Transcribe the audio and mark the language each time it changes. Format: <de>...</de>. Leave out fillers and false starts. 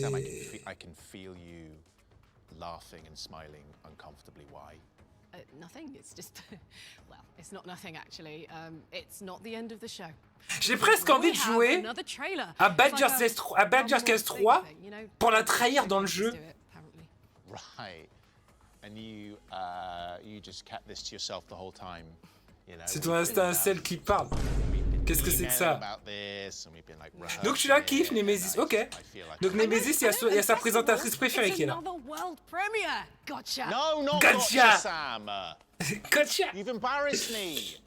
<en>Sam, I can feel you laughing and smiling uncomfortably. Why? Nothing. It's just, well, it's not nothing actually. It's not the end of the show.</en> <fr>J'ai presque envie de jouer à Baldur's Gate 3 pour la trahir dans le jeu.</fr> <en>Right. And you just kept this to yourself the whole time.</en> <fr>C'est ton instinct celle qui parle. Qu'est-ce que c'est que ça? Donc tu la kiffes, Nemesis. Ok. Donc Nemesis, il y a sa présentatrice préférée qui est là.</fr> <en>Gotcha. No, not gotcha, Sam. Gotcha. You've embarrassed me.</en>